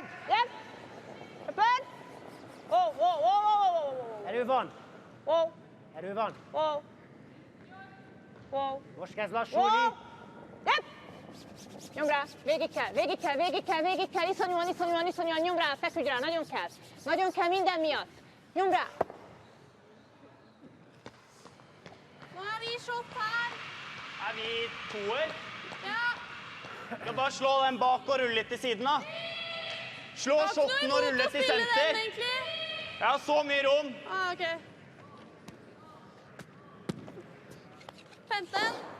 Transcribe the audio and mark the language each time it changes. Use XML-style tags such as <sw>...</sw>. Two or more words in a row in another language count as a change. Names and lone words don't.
<hu>Jep. Öpön. Wow. Erő van. Wow. Erő van. Wow. Wow. Most kezd Wow. lassulni. Jep. Nyom rá. Végig kell. Iszonyúan. Nyom rá, feküdj rá. Nagyon kell minden miatt. Nyom rá.</hu> <no>Nå er vi shot her. Er vi toer? Ja. Skal bare slå den bak og rulle litt til siden da. Slå shotten og rulle til senter. Ja, så mye rom. Ah, ok. 15.</no>